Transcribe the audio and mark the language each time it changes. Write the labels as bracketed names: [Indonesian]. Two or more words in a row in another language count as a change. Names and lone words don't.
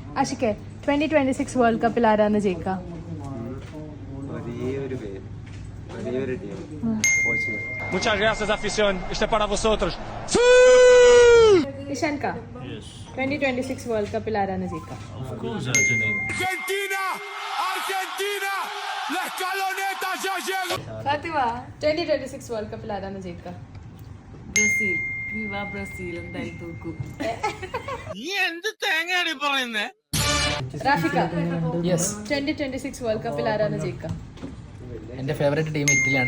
[Malayalam] ആഷിക്കെ 2026 [English] world cup [Malayalam] ആരാന്ന് ജയിക്കുക? [Spanish] Muchas gracias, afición. Este es para vosotros. ഇഷാൻക 2026 [English] world cup [Spanish] ആരാന്ന് ജയിക്കുക? [English] Of course, [Spanish] Argentina. Argentina, Argentina, la escaloneta ya llegó. [Malayalam] ഫാത്തിമ 2026 വേൾഡ് കപ്പിൽ ആരാന്ന് ജയിക്കുക? ബ്രസീൽ. വിവാ ബ്രസീൽ എന്തായാലും തോക്കും. റാഫിക യെസ് 2026 [English] world cup [Malayalam] ആരാന്ന് ജയിക്കുക? എൻ്റെ [English] favorite team [Malayalam] ഇറ്റലിയാണ്.